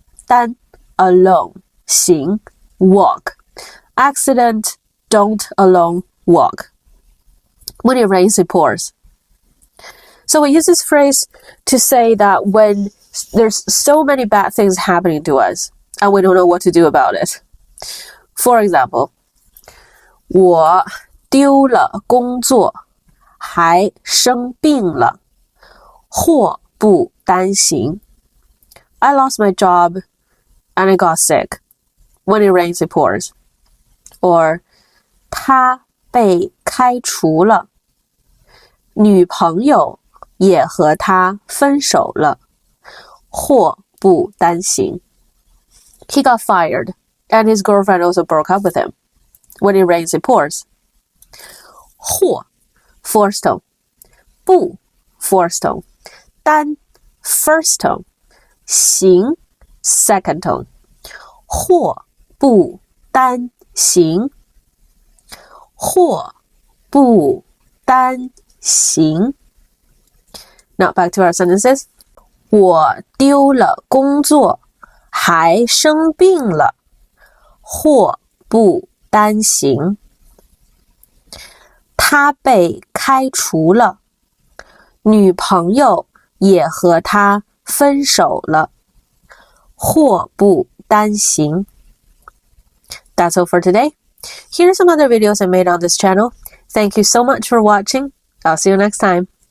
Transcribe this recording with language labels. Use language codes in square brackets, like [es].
[en] 单, alone. 行, walk. Accident, don't alone walk. When it rains, it pours. So we use this phrase to say that when there's so many bad things happening to us and we don't know what to do about it. For example, [zh] 我丢了工作，还生病了，祸不单行。 [en] I lost my job and I got sick. When it rains, it pours. Or [zh] 他被开除了，女朋友也和他分手了，祸不单行。 [en] He got fired, and his girlfriend also broke up with him. When it rains, it pours. 祸 fourth tone, 不 fourth tone, 单 first tone, 行 second tone. [zh] 祸不单行，祸不单行。 [en] Now back to our sentences. [zh] 我丢了工作，还生病了，祸不单行。他被开除了，女朋友也和他分手了，祸不单行。 [en] That's all for today. Here are some other videos I made on this channel. Thank you so much for watching. I'll see you next time.